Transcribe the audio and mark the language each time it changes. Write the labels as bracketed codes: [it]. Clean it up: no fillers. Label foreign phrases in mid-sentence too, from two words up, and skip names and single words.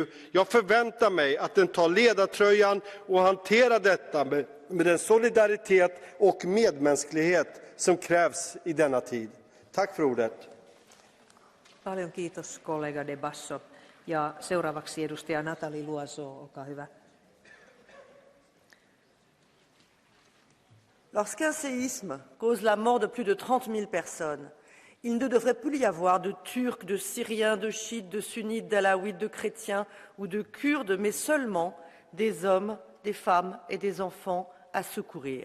[sv] Jag förväntar mig att den tar ledartröjan och hanterar detta med den solidaritet och medmänsklighet som krävs i denna tid. Tack för ordet. [fi] Paljon kiitos kollega de Basso. Ja seuraavaksi edustaja Nathalie Loiseau, olkaa hyvä. [fr] Lorsqu'un séisme cause la mort de plus de 30 000 personnes, il ne devrait plus y avoir de Turcs, de Syriens, de Chiites, de Sunnites, d'Alaouites, de chrétiens ou de Kurdes, mais seulement des hommes, des femmes et des enfants à secourir.